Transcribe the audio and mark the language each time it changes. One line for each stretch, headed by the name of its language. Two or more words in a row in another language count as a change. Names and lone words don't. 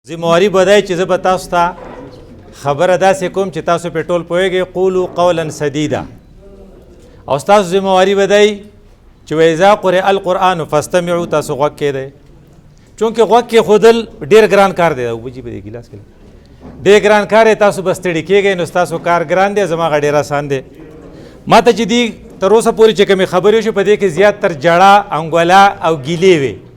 Pashto: ذمہواری بدای چې زه به تاسو ته خبره داسې کوم چې تاسو په ټول پوهیږئ
Arabic: قولوا قولا سدیدا
Pashto: او ستاسو ذمہواری بدای چې
Arabic: وإذا قرئ القرآن فاستمعوا
Pashto: تاسو غوږ کېږدئ چونکې غوږ کېښودل ډېر ګران کار دی اوبه جي په دې ګیلاس کې ډېر ګران کار دی تاسو به ستړي کېږئ نو ستاسو کار ګران دی زما هغه ډېر آسان دی ما ته چې دي تر اوسه پورې چې کومې خبرې وشوې په دې کې زیات تر جړه انګولا او ګیلې وې